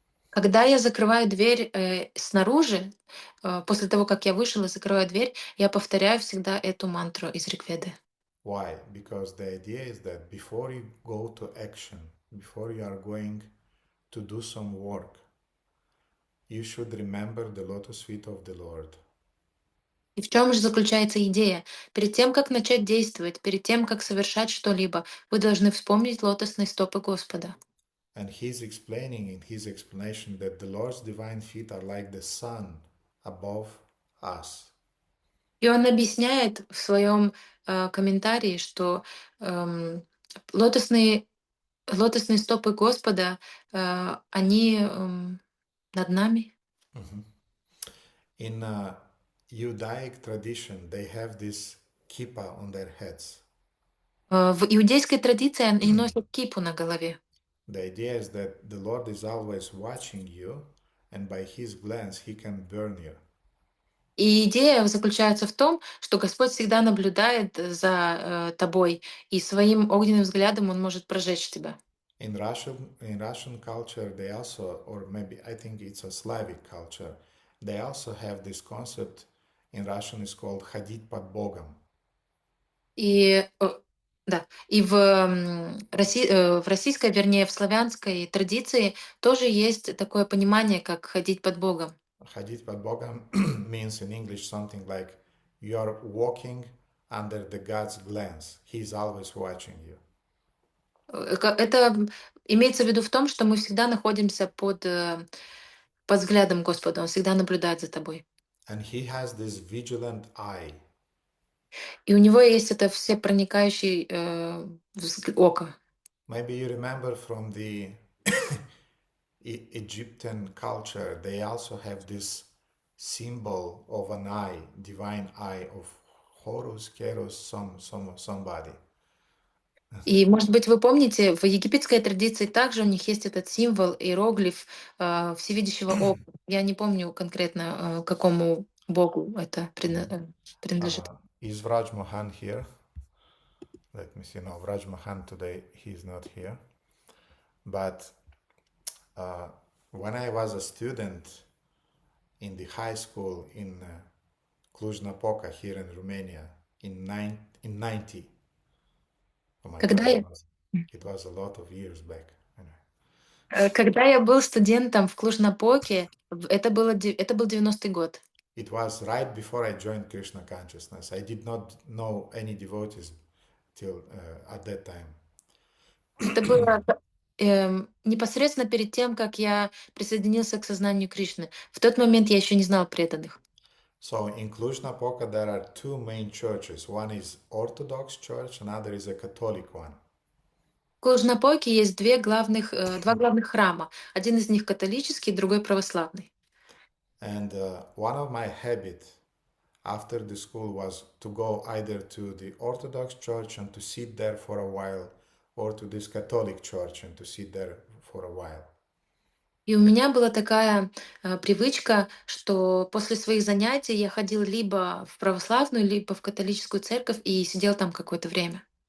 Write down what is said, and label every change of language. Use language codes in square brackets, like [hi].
[ru] Когда я закрываю дверь снаружи, после того, как я вышел и закрываю дверь, я повторяю всегда эту мантру из Ригведы. [en] Why? Because the idea is that before you go to action, before you are going to do some work, you should remember the lotus feet of the Lord. [ru] И в чем же заключается идея? Перед тем, как начать действовать, перед тем, как совершать что-либо, вы должны вспомнить лотосные стопы Господа. [en] And he's explaining in his explanation that the Lord's divine feet are like the sun above us. [ru] И он объясняет в своем комментарии, что лотосные, лотосные стопы Господа, они над нами. Mhm. [en] In Judaic tradition, they have this kippah on their heads. [ru] В иудейской традиции они носят кипу на голове. [en] The idea is that the Lord is always watching you, and by his glance, he can burn you. [ru] И идея заключается в том, что Господь всегда наблюдает за тобой, и своим огненным взглядом Он может прожечь тебя. [en] In Russian culture, they also, or maybe I think it's a Slavic culture, they also have this concept. In Russian, it's called [ru] "ходить под Богом." И, да, и в российской, вернее, в славянской традиции тоже есть такое понимание, как ходить под Богом. "Ходить под Богом" [en] means in English something like you are walking under the God's glance. He's always watching you. [ru] Это имеется в виду в том, что мы всегда находимся под взглядом Господа, Он всегда наблюдает за тобой. [en] And he has this vigilant eye. [ru] И у Него есть это всепроникающий око. [en] Maybe you remember from the Egyptian culture, they also have this symbol of an eye, divine eye of Horus, Keros, somebody. [ru] И, может быть, вы помните, в египетской традиции также у них есть этот символ, иероглиф всевидящего ока. Я не помню конкретно, какому богу это принадлежит. [en] Is Vraj Mohan here? Let me see. No, Vraj Mohan today, he's not here. But when I was a student in the high school in Cluj-Napoca here in Romania in 90. Oh my [ru] Когда [en] God, [ru] я, [en] it was a lot of years back. Anyway. [ru] когда я был студентом в Клуж-Напоке, это был 90-й год. [en] It was right before I joined Krishna consciousness. I did not know any devotees till at that time. [ru] Это было непосредственно перед тем, как я присоединился к сознанию Кришны. В тот момент я еще не знал преданных. [en] So in Cluj-Napoca there are two main churches. One is Orthodox church, another is a Catholic one. [ru] В Клуж-Напойке есть два главных храма. Один из них католический, другой православный. [en] And one of my habits after the school was to go either to the Orthodox church and to sit there for a while, or to this Catholic church and to sit there for a while. [ru] И у меня была такая привычка, что после своих занятий я ходил либо в православную, либо в католическую церковь и сидел там какое-то время.